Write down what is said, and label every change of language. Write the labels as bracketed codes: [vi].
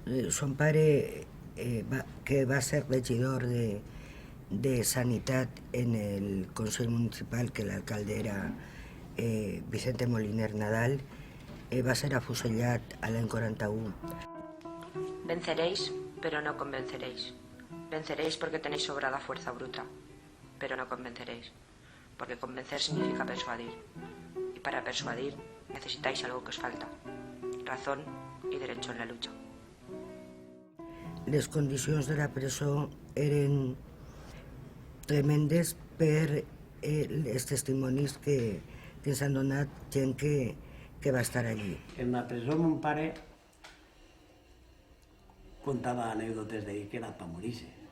[ca] Son pare, que va ser regidor de Sanitat en el Consell Municipal, que l'alcalde era Vicente Moliner Nadal, va ser afusellat a l'any 41. [es] Venceréis, pero no convenceréis. Venceréis porque tenéis sobrada fuerza bruta, pero no convenceréis, porque convencer significa persuadir. Y para persuadir necesitáis algo que os falta, razón y derecho en la lucha. [ca] Les condicions de la presó eren tremendes per els testimonis que ens han donat gent que va estar allí. En la presó mon pare contava anècdotes d'ell que era per morir-se.